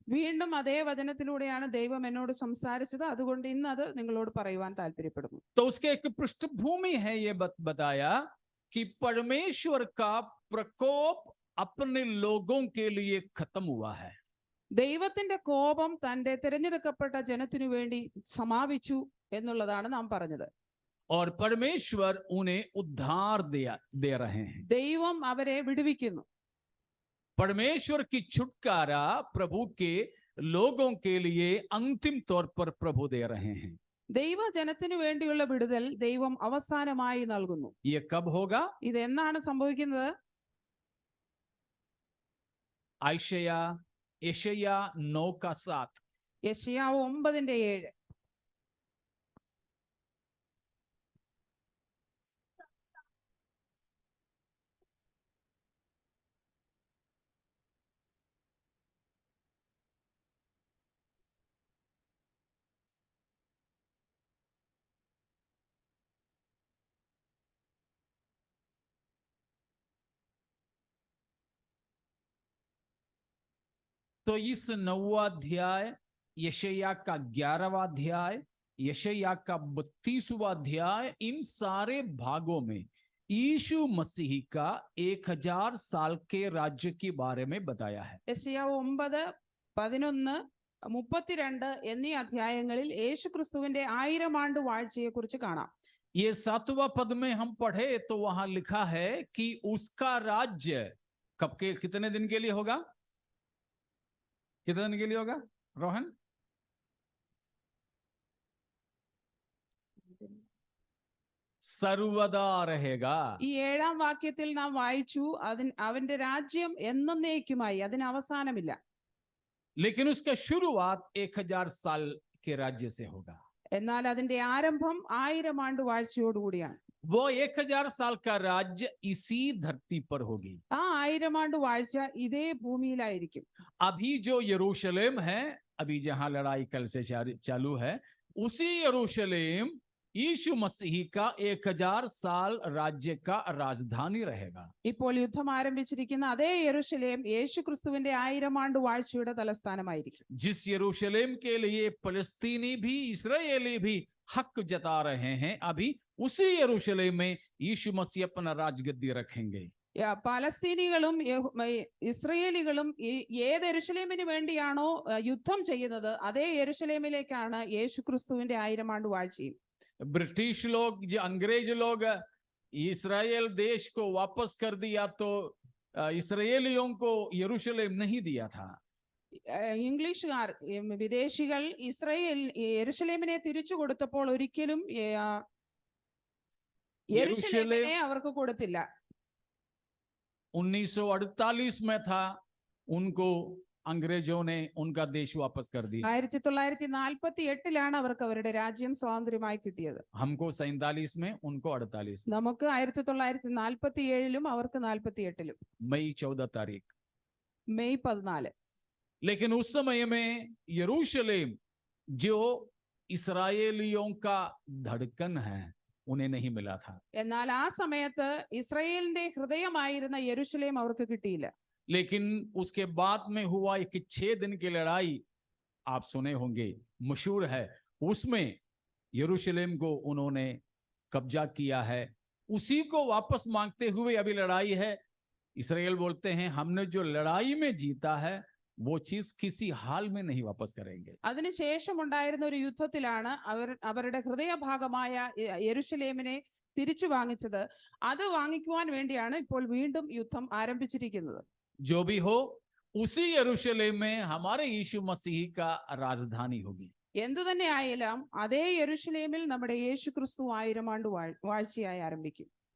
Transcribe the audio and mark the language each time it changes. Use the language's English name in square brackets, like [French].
[Malayalam] വീണ്ടും അതേ വചനത്തിലൂടെയാണ് ദൈവം എന്നോട് സംസാരിച്ചത്. അതുകൊണ്ട് ഇന്ന് അത് നിങ്ങളോട് പറയുവാൻ താല്പര്യപ്പെടുന്നു. [Hindi] तो उसके एक पृष्ठभूमि है, ये बताया कि परमेश्वर का प्रकोप अपने लोगों के लिए खत्म हुआ है. [Malayalam] ദൈവത്തിന്റെ കോപം തന്റെ തിരഞ്ഞെടുക്കപ്പെട്ട ജനത്തിനു വേണ്ടി സമാപിച്ചു എന്നുള്ളതാണ് നാം പറഞ്ഞത്. [Hindi] और परमेश्वर उन्हें उद्धार दे रहे हैं. [Malayalam] ദൈവം അവരെ വിടുവിക്കുന്നു. [Hindi] परमेश्वर की छुटकारा प्रभु के लोगों के लिए अंतिम तौर पर प्रभु दे रहे हैं. [Malayalam] ദൈവ ജനത്തിനു വേണ്ടിയുള്ള വിടുതൽ ദൈവം അവസാനമായി നൽകുന്നു. [Hindi] ये कब होगा? [Malayalam] ഇത് എന്നാണ് സംഭവിക്കുന്നത്? [Hindi] यशायाह 9:7. [Malayalam] യെശയ്യാവ് 9:7. [Hindi] तो इस 9वां अध्याय, यशायाह का 11वां अध्याय, यशायाह का 32वां अध्याय, इन सारे भागों में यीशु मसीह का 1000 साल के राज्य के बारे में बताया है. [Malayalam] യെശയ്യാവ് 9, 11, 32 എന്നീ അധ്യായങ്ങളിൽ യേശുക്രിസ്തുവിന്റെ 1000 ആണ്ട് വാഴ്ചയെ കുറിച്ച് കാണാം. [Hindi] ये 7वां पद में हम पढ़े तो वहां लिखा है कि उसका राज्य कब के कितने दिन के लिए होगा? कितने दिन के लिए होगा रोहन? സർവദാ रहेगा. [Malayalam] ഈ 7ാം വാക്യത്തിൽ നാം വായിച്ചു, അവന്റെ രാജ്യം എന്നേക്കുമായി, അതിന് അവസാനമില്ല. [Hindi] लेकिन उसका शुरुआत 1000 साल के राज्य से होगा. [Malayalam] എന്നാൽ അതിന്റെ ആരംഭം 1000 ആണ്ട് വാഴ്ചയോടുകൂടിയാണ്. [Hindi] वो 1000 साल का राज्य इसी धरती पर होगी. [Malayalam] ആ 1000 ആണ്ട് വാഴ്ച ഇതേ ഭൂമിയിലായിരിക്കും. [Hindi] अभी जो यरूशलेम है, अभी जहां लड़ाई कल से चालू है, उसी यरूशलेम यीशु मसीह का 1000 साल राज्य का राजधानी रहेगा. [Malayalam] ഇപ്പോൾ യുദ്ധം ആരംഭിച്ചിരിക്കുന്ന അതേ യെരൂശലേം യേശുക്രിസ്തുവിന്റെ 1000 ആണ്ട് വാഴ്ചയുടെ തലസ്ഥാനമായിരിക്കും. [Hindi] जिस यरूशलेम के लिए फलस्तीनी भी इस्राएली भी हक जता रहे हैं, अभी उसी यरूशलेम में यीशु मसीह अपना राजगद्दी रखेंगे. [Malayalam] പലസ്തീനികളും ഇസ്രയേലികളും ഏത് യെരൂശലേമിന് വേണ്ടിയാണോ യുദ്ധം ചെയ്യുന്നത്, അതേ യെരൂശലേമിലേക്കാണ് യേശുക്രിസ്തുവിന്റെ 1000 ആണ്ട് വാഴ്ചയും. [Hindi] ब्रिटिश लोग, जो अंग्रेज लोग इस्राएल देश को वापस कर दिया तो इस्राएलियों को यरूशलेम नहीं दिया था. [Malayalam] ഇംഗ്ലീഷുകാർ, വിദേശികൾ യെരൂശലേമിനെ തിരിച്ചു കൊടുത്തപ്പോൾ ഒരിക്കലും യെരൂശലേമിനെ അവർക്ക് കൊടുത്തില്ല. [Hindi] 1948 में था, उनको अंग्रेजों ने उनका देश वापस कर दिया. [Malayalam] 1948 അവർക്ക് അവരുടെ രാജ്യം സ്വാതന്ത്ര്യമായി കിട്ടിയത്. [Hindi] हमको 47 में, उनको 48 में. [Malayalam] നമുക്ക് 1947 അവർക്ക് 48. [Hindi] मई 14 तारीख. [Malayalam] മെയ് 14. [Hindi] लेकिन उस समय में यरूशलेम जो इस्राएलियों का धड़कन है, उन्हें नहीं मिला था। [Malayalam] എന്നാൽ ആ സമയത്ത് ഇസ്രായേലിന്റെ ഹൃദയമായിരുന്ന യെരൂശലേം അവർക്ക് കിട്ടിയില്ല. [Hindi] लेकिन उसके बाद में हुआ एक 6 दिन की लड़ाई, आप सुने होंगे, मशहूर है। उसमें यरूशलेम को उन्होंने कब्जा किया है। उसी को वापस मांगते हुए अभी लड़ाई है। इस्राएल बोलते हैं हमने जो लड़ाई में जीता है वो चीज किसी हाल में नहीं वापस करेंगे। [Malayalam] അതിനുശേഷം ഉണ്ടായിരുന്ന ഒരു യുദ്ധത്തിലാണ് അവരുടെ ഹൃദയഭാഗമായ യെരൂശലേമിനെ തിരിച്ചു വാങ്ങിച്ചത്. അത് വാങ്ങിക്കുവാൻ വേണ്ടിയാണ് ഇപ്പോൾ വീണ്ടും യുദ്ധം ആരംഭിച്ചിരിക്കുന്നത്. [Hindi] जो भी हो, उसी यरूशलेम में हमारे यीशु मसीह का राजधानी होगी। [Malayalam] എന്തു തന്നെ ആയാലും അതേ യെരൂശലേമിൽ നമ്മുടെ യേശു ക്രിസ്തു 1000 ആണ്ട് വാഴ്ചയായി ആരംഭിക്കും.